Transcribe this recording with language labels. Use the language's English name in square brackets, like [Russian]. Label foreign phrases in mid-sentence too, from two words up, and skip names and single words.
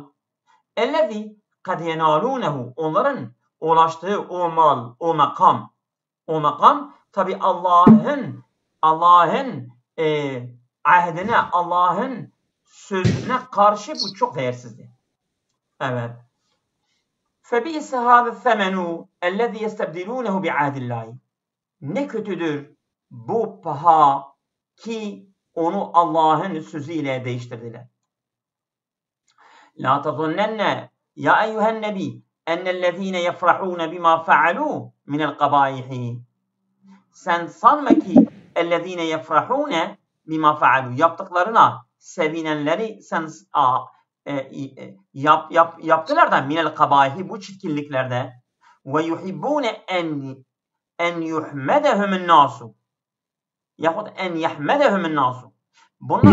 [Arabic] الذي قد ينالونه. [Turkish] Onların ulaştığı o mal, o makam Tabi Allah'ın ahdine, Allah'ın sözüne karşı bu çok değersizdi. Evet. [Arabic] فَبِئْسَ هَذَا الثَّمَنُ اَلَّذِي يَسْتَبْدِلُونَهُ بِعَهْدِ اللّٰهِ. [Turkish] Ne kötüdür bu paha ki onu Allah'ın sözüyle değiştirdiler. [Arabic] لَا تَظُنَّنَّ يَا اَيُّهَا النَّبِي اَنَّ الَّذ۪ينَ يَفْرَحُونَ بِمَا فَعَلُوا مِنَ الْقَبَائِحِ. [Turkish] Sen sanma ki [Arabic] اَلَّذ۪ينَ يَفْرَحُونَ بِمَا فَعَلُوا. [Turkish] Yaptıklarına sevinenleri sen yaptılar da [Arabic] من القبائح, [Turkish] bu çirkinliklerde, [Arabic] ويحبون أن يحمدهم الناس, [Turkish] yahut [Arabic] أن يحمدهم الناس. [Turkish] Bunlar